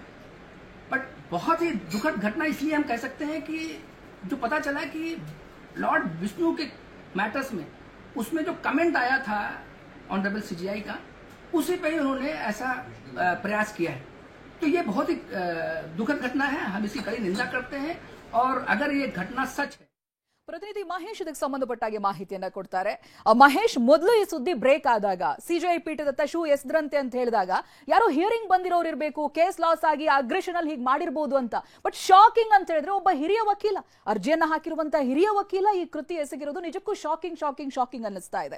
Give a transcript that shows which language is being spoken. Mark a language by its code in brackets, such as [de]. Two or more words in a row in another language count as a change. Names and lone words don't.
[hi] बट बहुत ही दुखद घटना इसलिए हम कह सकते हैं कि जो पता चला कि लॉर्ड विष्णु के मैटर्स में उसमें जो कमेंट आया था [en] honorable CJI [hi] का, उसी पे ही उन्होंने ऐसा प्रयास किया है। तो ये बहुत ही दुखद घटना है, हम इसकी कड़ी निंदा करते हैं और अगर ये घटना सच है। [kn] ಪ್ರತಿನಿಧಿ ಮಹೇಶ್ ಇದಕ್ಕೆ ಸಂಬಂಧಪಟ್ಟಾಗೆ ಮಾಹಿತಿಯನ್ನ ಕೊಡ್ತಾರೆ. ಮಹೇಶ್, ಮೊದಲು ಈ ಸುದ್ದಿ ಬ್ರೇಕ್ ಆದಾಗ ಸಿಜೆಐ ಪೀಠದತ್ತ ಶೂ ಎಸ್ದ್ರಂತೆ ಅಂತ ಹೇಳಿದಾಗ ಯಾರೋ ಹಿಯರಿಂಗ್ ಬಂದಿರೋರು ಇರಬೇಕು, [en] case loss [kn] ಆಗಿ ಅಗ್ರೆಷನ್ ಅಲ್ಲಿ ಹೀಗೆ ಮಾಡಿರ್ಬೋದು ಅಂತ. [en] but shocking [kn] ಅಂತ ಹೇಳಿದ್ರೆ ಒಬ್ಬ ಹಿರಿಯ ವಕೀಲ, ಅರ್ಜಿಯನ್ನ ಹಾಕಿರುವಂತಹ ಹಿರಿಯ ವಕೀಲ ಈ ಕೃತ್ಯ ಎಸಗಿರೋದು ನಿಜಕ್ಕೂ ಶಾಕಿಂಗ್ ಅನ್ನಿಸ್ತಾ ಇದೆ.